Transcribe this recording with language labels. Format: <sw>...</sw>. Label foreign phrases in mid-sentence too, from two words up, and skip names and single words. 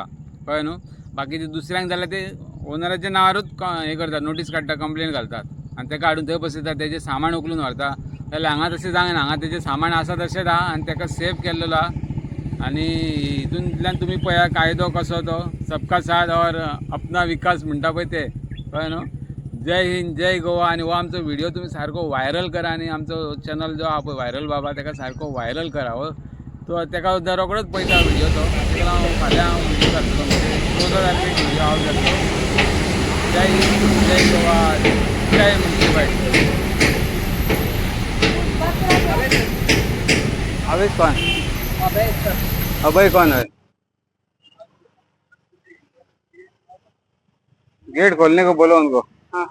<kok>कळ्ळें न्हू. बाकीचे दुसऱ्यांक जाल्यार ते ओनराच्या नांवारूच हे करतात, नोटीस काडटा, कंप्लेन घालतात आनी तेका हाडून थंय बसयतात, तेजें सामान उखलून व्हरता. जाल्यार हांगा तशें जायना. हांगा तेजें सामान आसा तशेंच आहा आनी ताका सेव्ह केल्लो आहा. आनी हितूंतल्यान तुमी पळया कायदो कसो तो</kok> <hi>सबका साथ और अपना विकास</hi> <kok>म्हणटा पळय ते. कळ्ळें न्हू. जय हिंद जय गोवा. आनी हो आमचो व्हिडिओ तुमी सारको व्हायरल करा आनी आमचो चॅनल जो आहा पळय व्हायरल बाबा ताका सारको व्हायरल करा. हो तो ताका सुद्दां रोखडोच पळयता व्हिडिओ तो. ताका हांव फाल्यां व्हिडिओ घालतलो म्हणजे 14 तारखेक व्हिडिओ हांव घालतलो. जय हिंद जय गोवा जय म्युन्सिपाल्टी.</kok> <hi>अवेश कौन? अभय कौन है? गेट खोलने को बोलो उनको.</hi>